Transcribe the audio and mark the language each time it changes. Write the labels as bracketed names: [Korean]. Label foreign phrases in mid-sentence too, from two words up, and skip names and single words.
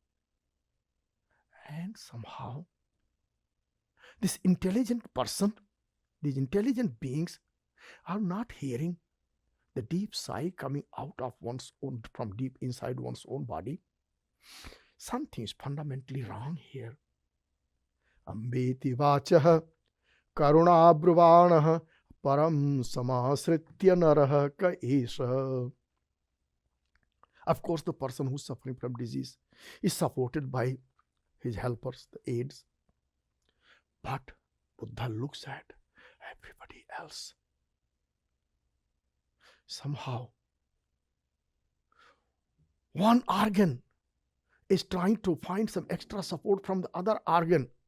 [English] And somehow, this intelligent person, these intelligent beings are not hearing the deep sigh coming out of one's own, from deep inside one's own body. Something is fundamentally wrong here. [Sanskrit] अम्बेति वचः करुण ब्रुवाणः परं समाश्रित्य नराः क एषः. [English] Of course, the person who is suffering from disease is supported by his helpers, the aides. But Buddha looks at everybody else. Somehow, one organ is trying to find some extra support from the other organ.